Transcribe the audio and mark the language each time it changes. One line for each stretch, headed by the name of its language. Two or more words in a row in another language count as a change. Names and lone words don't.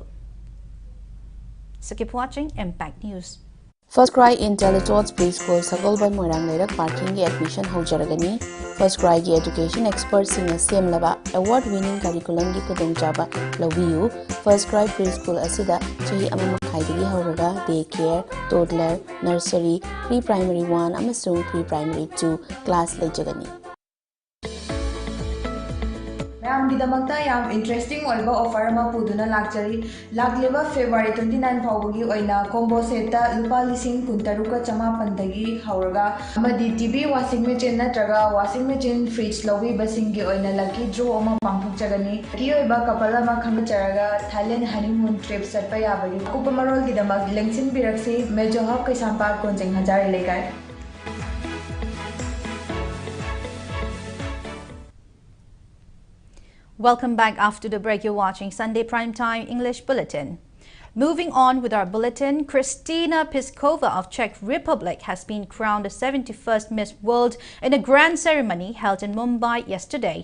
English: So keep watching Impact News.
Manipuri: First Cry Intelligence Preschool Sagolban Moirang Leirak Parking gi admission haujaragani. First Cry gi
English: education experts
Manipuri: sing semlaba
English: award winning curriculum
Manipuri: gi kudongchaba lawiyu. First Cry Preschool asida chahi ama khaidagi hauraga
English: daycare, toddler, nursery, pre-primary 1
Manipuri: amasung
English: pre-primary 2 class
Manipuri: lejagani. Yam yam
English: interesting offer
Manipuri: ama puduna lakchari lagliba February 29 fawgi oina combo seta lupa lising kuntaruka chama pandagi hauraga amadi
English: TV washing machine
Manipuri: natraga
English: washing machine fridge
Manipuri: lowi basingi oina
English: lucky draw
Manipuri: ama pangthokjagani ki oiba couple ama khangcharaga Thailand
English: honeymoon trip
Manipuri: satpa yabari kupamarol gidamak lengsin biraksi Major Hub Kaisampar Konjeng Hajari lekai.
English: Welcome back. After the break, you're watching Sunday Primetime English Bulletin. Moving on with our bulletin, Kristina Piskova of Czech Republic has been crowned the 71st Miss World in a grand ceremony held in Mumbai yesterday.